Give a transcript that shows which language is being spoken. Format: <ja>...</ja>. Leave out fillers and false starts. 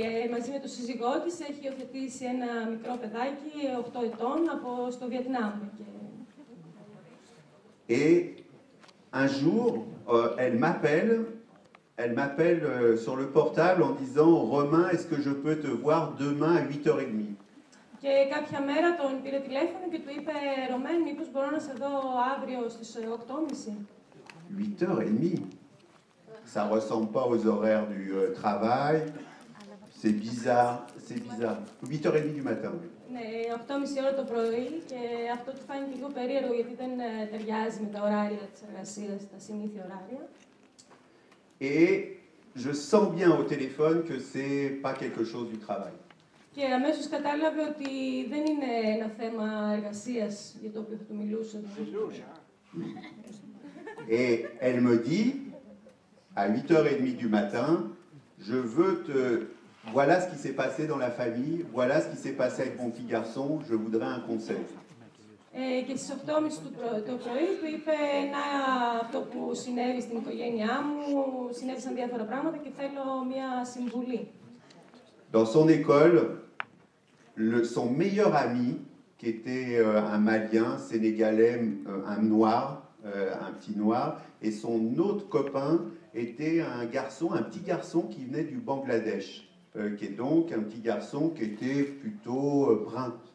<el>Μαζί με τον σύζυγό της έχει υιοθετήσει ένα μικρό παιδάκι 8 ετών στο Βιετνάμ.</el> <fr>Et un jour, elle m'appelle sur le portable en disant « Romain, est-ce que je peux te voir demain à 8h30 »</fr> <el>Και κάποια μέρα τον πήρε τηλέφωνο και του είπε «Ρωμέν, μήπως μπορώ να σε δω αύριο στις 8:30».</el> <fr>8h30. Ça ne ressemble pas aux horaires du travail. C'est bizarre, c'est bizarre. 8h30 du matin.</fr> <el>Ναι, 8:30 ώρα το πρωί και αυτό του φάνηκε λίγο περίεργο γιατί δεν ταιριάζει με τα ωράρια της εργασίας, τα συνήθεια ωράρια.</el> <fr>Et je sens bien au téléphone que c'est pas quelque chose du travail.</fr> <el>Και αμέσως κατάλαβε ότι δεν είναι ένα θέμα εργασίας για το οποίο θα του μιλούσε.</el> <fr>Et elle me dit, à 8h30 du matin, je veux te... Voilà ce qui s'est passé dans la famille, voilà ce qui s'est passé avec mon petit garçon, je voudrais un conseil.</fr> <el>Και στις 8:30 το πρωί του είπε αυτό που συνέβη στην οικογένειά μου, συνέβησαν διάφορα πράγματα και θέλω μια συμβουλή.</el> <fr>Dans son école, son meilleur ami, qui était un Malien, Sénégalais, un noir, un petit noir, et son autre copain était un garçon, un petit garçon qui venait du Bangladesh, qui est donc un petit garçon qui était plutôt brun.</fr>